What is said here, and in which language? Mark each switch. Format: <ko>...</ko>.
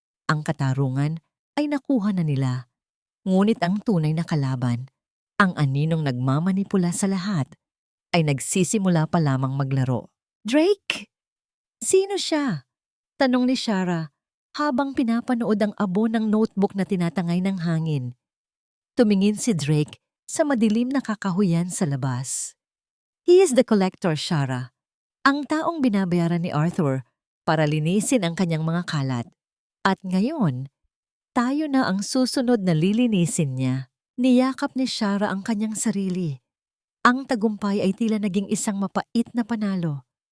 <tl>Ang katarungan ay nakuha na nila. Ngunit ang tunay na kalaban, ang aninong nagmamanipula sa lahat, ay nagsisimula pa lamang maglaro. Drake? Sino siya? Tanong ni Shara habang pinapanood ang abo ng notebook na tinatangay ng hangin. Tumingin si Drake sa madilim na kakahuyan sa labas.</tl> <en>He is the collector, Shara.</en> <tl>Ang taong binabayaran ni Arthur para linisin ang kanyang mga kalat. At ngayon, tayo na ang susunod na lilinisin niya. Niyakap ni Shara ang kanyang sarili. Ang tagumpay ay tila naging isang mapait na panalo.</tl>